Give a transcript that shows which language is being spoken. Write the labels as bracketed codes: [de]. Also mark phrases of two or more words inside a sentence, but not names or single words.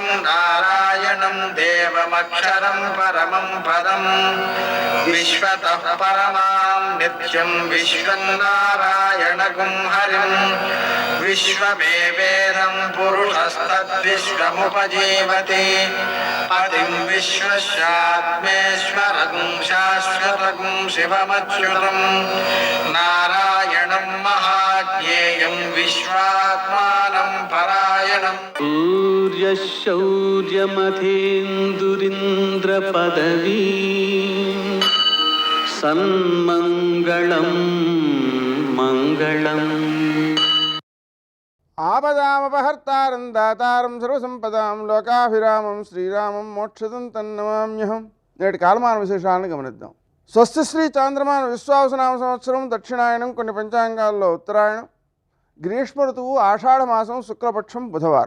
[sa] नारायणं देवमक्षरं परमं पदं विश्वतः परमां नित्यं विश्वं नारायणगुं हरिं विश्वमेवेदं पुरुषस्तद्विश्वमुपजीवति पतिं विश्वस्यात्मेश्वरगुं शाश्वतगुं शिवमच्युतं नारायणं महाज्ञेयं विश्वात्मानं परायणं सूर्यशौर्यमथेन्दुरिन्द्रपदवी सन्मङ्गलं मङ्गलम् ఆపదామపహర్తారం దాతారం సర్వసంపదాం లోకాభిరామం శ్రీరామం మోక్షదం తన్నమామ్యహం. [te] నేటి కాలమాన విశేషాలను గమనిద్దాం. స్వస్తి శ్రీ చాంద్రమాన విశ్వావసనామ సంవత్సరం దక్షిణాయనం, కొన్ని పంచాంగాల్లో ఉత్తరాయణం, గ్రీష్మ ఋతువు ఆషాఢమాసం, శుక్లపక్షం, బుధవారం.